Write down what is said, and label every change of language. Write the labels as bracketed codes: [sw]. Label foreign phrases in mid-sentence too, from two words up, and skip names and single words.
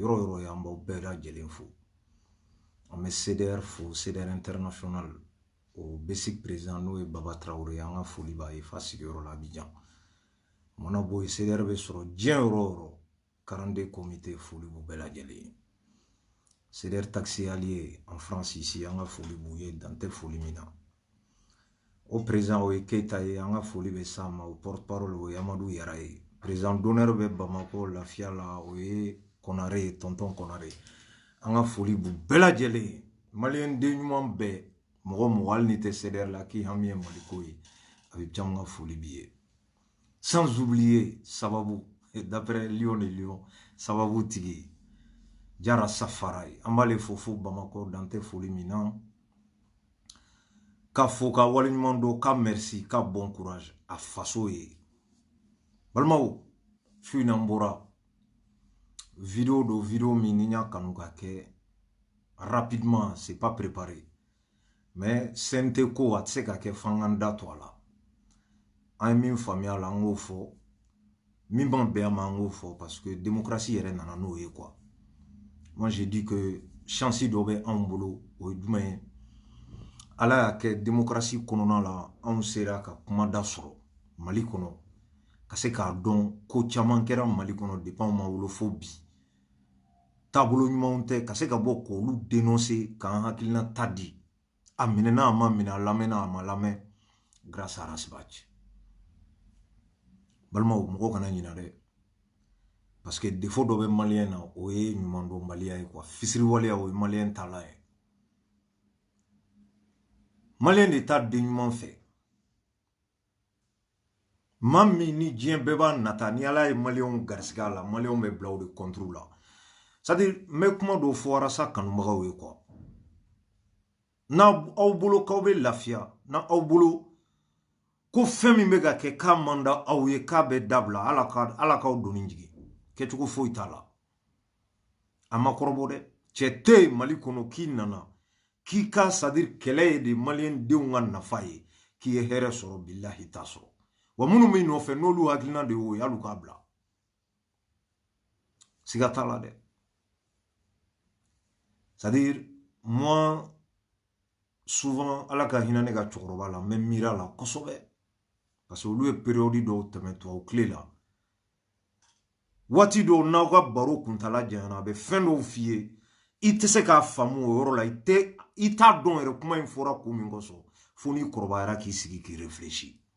[bm] yɔrɔ yɔrɔ ye an b'aw bɛɛ lajɛlen fo an bɛ CDR fo CDR international o basic président n'o ye Baba Traoré an ka foli b'a ye fa sigiyɔrɔ la Abidjan mana bɔ yen CDR bɛ sɔrɔ diɲɛ yɔrɔ yɔrɔ 42 comité foli b'u bɛɛ lajɛlen ye CDR taxi allié [fr] en France ici [bm] an ka foli b'u ye dan tɛ foli min na o président o ye Keita ye an ka foli bɛ s'a ma o [fr] porte parole [bm] o ye Amadou Yara ye [fr] président d'honneur [bm] bɛ Bamako lafiya la o ye Konare ye tonton Konare an ka foli b'u bɛɛ lajɛlen ye malien den ɲuman bɛɛ mɔgɔ mɔgɔ hali ni tɛ CDR la k'i hami ye Maliko ye a bɛ caman ka foli b'i ye [fr] sans oublier [bm] Sababu [fr] d'après Lion et Lion [bm] Sababu tigi Jara Safari an b'ale fo Bamako dan tɛ foli min na ka fo ka waliɲuman dɔ ka merci ka [fr] bon courage [bm] a faso ye balimaw su in an bɔra vidéo do vidéo min ni y'a kanu ka kɛ rapidement [fr] c'est pas préparé mais [bm] CNT ko a tɛ se ka kɛ f'an k'an da to a la an ye min faamuya a la an k'o fɔ min b'an bɛn a ma an k'o fɔ [fr] parce que démocratie [bm] yɛrɛ nana n'o ye quoi. [fr] Moi j'ai dit que chance [bm] dɔ bɛ anw bolo o ye jumɛn ye ala y'a kɛ démocratie kɔnɔna la anw sera ka kumada sɔrɔ Mali kɔnɔ ka se k'a dɔn ko caman kɛra Mali kɔnɔ depuis anw ma wolo fo bi taabolo ɲumanw tɛ ka se ka bɔ k'olu dénoncer k'an hakilina ta di a minɛna a ma minɛ a lamɛnna a ma lamɛn [fr] grâce à Rasbach [bm] balimaw mɔgɔ kana ɲinɛ dɛ [fr] parce que défaut [bm] dɔ bɛ malien na o ye ɲuman dɔn baliya ye quoi fisiriwaleya o ye malien tala ye malien de t'a den ɲuman fɛ maa min ni diɲɛ bɛɛ b'a nata ni ala ye malien garisɛgɛ la malien bɛ bila o de contre la [fr] c'est à dire [bm] n bɛ kuma dɔ fɔ arasa kanubagaw ye quoi n'aw bolo k'aw bɛ lafiya n'aw bolo ko fɛn min bɛ ka kɛ k'a man da aw ye k'a bɛ dabila ala k'aw donni jigin kɛcogo foyi t'a la a ma kɔrɔbɔ dɛ cɛ tɛ yen Mali kɔnɔ k'i nana k'i ka [fr] c'est à dire [bm] kɛlɛ ye de malien denw ka nafa ye k'i ye hɛrɛ sɔrɔ billahi t'a sɔrɔ wa minnu b'i nɔfɛ n'olu hakilina de y'o ye hali k'a bila siga t'a la dɛ [fr] c'est à dire moi souvent [bm] ala ka hinɛ ne ka cɛkɔrɔba la n bɛ miiri a la kosɛbɛ [fr] parce que [bm] olu ye période dɔw tɛmɛ tubabu tile la waati dɔw n'aw ka baro kuntala janyana a bɛ fɛn dɔw f'i ye i tɛ se k'a faamu o yɔrɔ la i t'a dɔn yɛrɛ kuma in fɔra kun min kosɔn fo n'i kɔrɔbayara k'i sigi k'i réfléchir